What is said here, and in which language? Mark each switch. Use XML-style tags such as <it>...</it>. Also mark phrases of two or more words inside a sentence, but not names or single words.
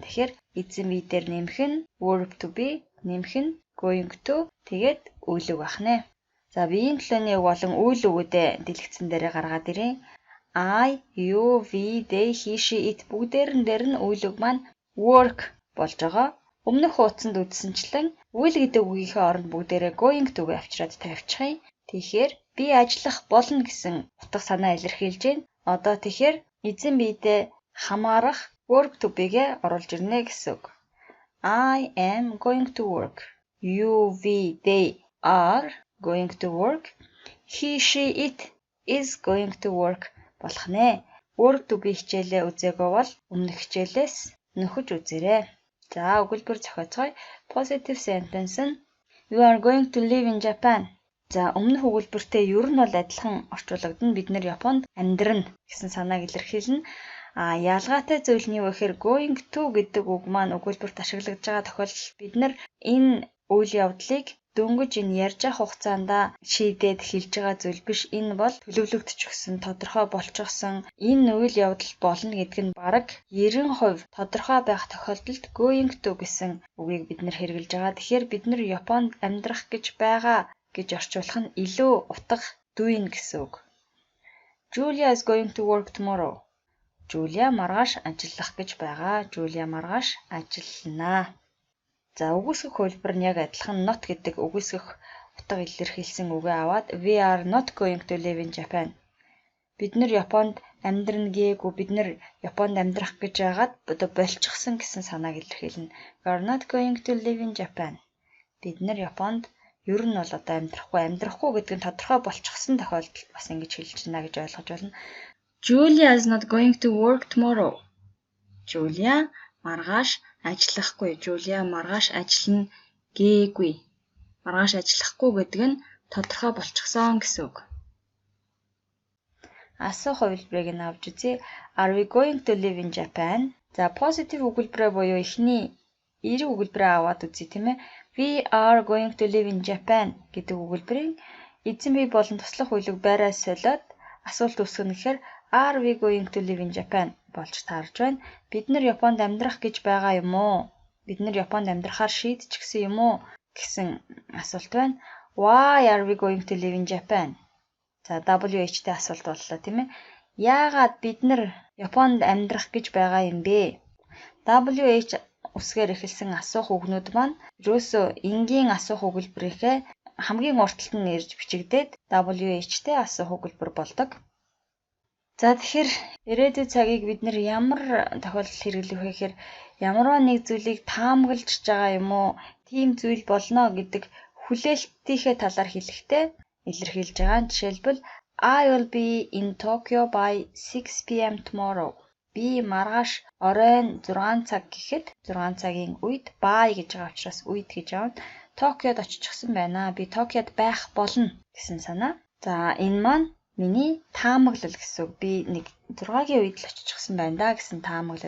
<mn>Тэгэхээр эзэн бие дээр нэмэх нь</mn> <en>verb to be,</en> <mn>нэмэх нь</mn> <en>going to</en> <mn>тэгээд үйл үг ахнэ. За, биеийн төлөөний үг болон үйл үгүүдээ дэлгэцэн дээрээ гаргаад ирээ.</mn> <en>I, you, we, they, he, she, it</en> <mn>бүгдээрэн дээр нь үйл үг маань work болж байгаа. Өмнөх хуудсанд үзсэнчлэн will гэдэг үгийнхээ оронд бүгдээрээ</mn> <en>going to-</en> <mn>г авчираад тавьчихъя. Тэгэхээр би ажиллах болно гэсэн утга санаа илэрхийлж байна. Одоо тэгэхээр эзэн биедээ хамаарах</mn> <en>verb to be-</en> <mn>гээ оруулж ирнэ гэсэн үг.</mn> <en>I am going to work. You, we, they are going to work. He, she, it is going to work</en> <mn>болох нэ.</mn> <en>Verb to be</en> <mn>хичээлээ үзээгүй бол өмнөх хичээлээс нөхөж үзээрэй. За, өгүүлбэр зохиоцгоё.</mn> <en>Positive sentence нь You are going to live in Japan.</en> <mn>За, өмнөх өгүүлбэртэй ер нь бол адилхан орчуулагдана. Бид нэр Японд амьдрна гэсэн санааг илэрхийлнэ. Ялгаатай зүйл нь юу гэхээр</mn> <en>going to</en> <mn>гэдэг үг маань өгүүлбэрт ашиглагдж байгаа тохиолдолд бид нар энэ үйл явдлыг дөнгөж энэ ярьж байгаа хугацаанд шийдээд хэлж байгаа зүйл биш. Энэ бол төлөвлөгдчихсөн, тодорхой болчихсон энэ үйл явдал болно гэдэг нь бараг 90% тодорхой байх тохиолдолд</mn> <en>going to</en> <mn>гэсэн үгийг бид нэр хэрэгжилж байгаа. Тэгэхээр бид нар Японд амьдрах гэж байгаа гэж орчуулах нь илүү утга дүйн гэсэн үг.</mn> <en>Julia is going to work tomorrow.</en> <mn>Жулия маргааш ажиллах гэж байгаа. Жулия маргааш ажиллана. За үгүйсгэх хөлбөр нь яг адилхан not гэдэг үгүйсгэх утга илэрхийлсэн үгээ аваад</mn> <en>we are not going to live in Japan.</en> <mn>Бид нэр Японд амьдрна гээгүй, бид нэр Японд амьдрах гэж байгаад одоо болчихсон гэсэн санааг илэрхийлнэ.</mn> <en>We are not going to live in Japan.</en> <mn>Бид нэр Японд ер нь бол одоо амьдрахгүй гэдэг нь тодорхой болчихсон тохиолдолд бас ингэж хэлж байна гэж ойлгож байна.</mn> <en>Julia is not going to work tomorrow.</en> <mn>Julia маргааш ажиллахгүй. Julia маргааш ажиллана гээгүй. Маргааш ажиллахгүй гэдэг нь тодорхой болчихсон гэсэн үг. Асуух хувилбарыг нь авч үзье.</mn> <en>Are we going to live in Japan?</en> <mn>За positive өгүүлбэрээ буюу эхний эерэг өгүүлбэрээ аваад үзье тийм ээ.</mn> <en>We are going to live in Japan</en> <mn>гэдэг өгүүлбэрийн эзэн бий болон туслах үеийг байраа солиод асуулт үүсгэнэ гэхээр</mn> <en>are we going to live in Japan</en> <mn>болж таарж байна. Бид нар Японд амьдрах гэж байгаа юм уу? Бид нар Японд амьдрахаар шийдчихсэн юм уу гэсэн асуулт байна.</mn> <en>Why are we going to live in Japan?</en> <mn>За WH-тэй асуулт боллоо тийм ээ. Яагаад бид нар Японд амьдрах гэж байгаа юм бэ? WH үсгээр эхэлсэн асуух үгнүүд маань ерөөсөө энгийн асуух өгүүлбэрийнхээ хамгийн уртталт нь ирж бичигдээд WH-тэй асуух өгүүлбэр болдог. За тэгэхээр ирээдүйн цагийг бид нар ямар тохиолдолд хэрэглэх вэ гэхээр ямарваа нэг зүйлийг таамаглаж байгаа юм уу? Тийм зүйл болно гэдэг хүлээлтийнхээ талаар хэлэхдээ илэрхийлж байгаа.</mn> <en>Жишээлбэл I will be in Tokyo by 6 p.m. tomorrow.</en> <mn>Би маргааш оройн 6 цаг гэхэд 6 цагийн үед by гэж байгаа учраас үед гэж аав. Токиод очихсан байна. Би Токиод байх болно гэсэн санаа. За энэ маань миний таамаглал гэсэн үг. Би нэг 6-гийн үед л очихсан байна да гэсэн таамаглал.</mn>